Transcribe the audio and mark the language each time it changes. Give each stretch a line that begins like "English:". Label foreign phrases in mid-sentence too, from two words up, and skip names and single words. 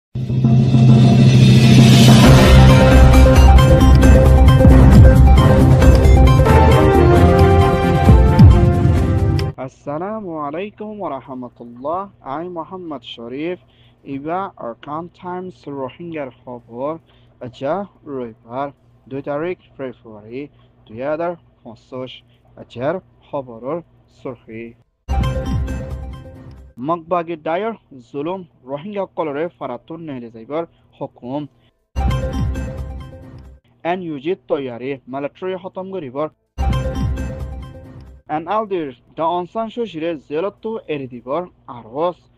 Arabic: السلام عليكم ورحمة الله.
Rohingya: আমি মোহাম্মদ শরীফ। ইবা আরকান টাইমস রোহিঙ্গার খবর আজ রবিবার 2 তাৰিখ ফেব্ৰুৱাৰী 2025। আজৰ খবৰৰ চুরকি মগবাগী দায়ৰ জুলুম রোহিঙ্গাসকলৰে ফাৰাতুন নেলে যাইবৰ হুকুম। NUG তৈয়াৰী মিলিটাৰী খতম কৰিবৰ NLDৰ দা অং সান সু চিৰে জেলতো এৰি দিবৰ আৰজ।